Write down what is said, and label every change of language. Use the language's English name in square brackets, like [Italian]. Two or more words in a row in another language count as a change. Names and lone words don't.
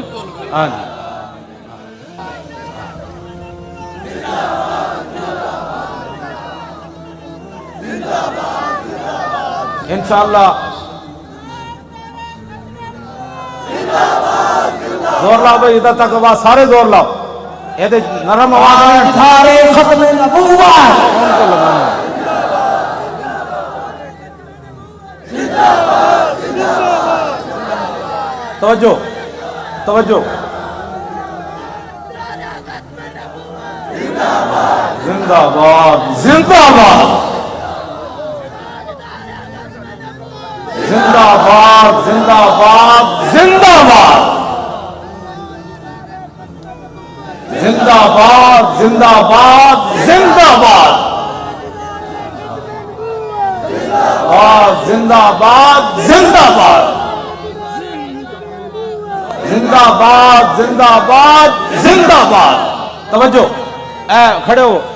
[Urdu] ہاں جی انشاءاللہ زور لاؤ بھائی ادھر تک آواز سارے زور لاؤ. یہ نرم آواز میں ختم نبوت ان کو لگانا ہے. توجہ توجہ زندہ باد زندہ باد زندہ باد زندہ باد زندہ باد زندہ باد زندہ باد زندہ باد زندہ باد زندہ باد زندہ باد زندہ باد زندہ باد. توجہ اے کھڑے ہو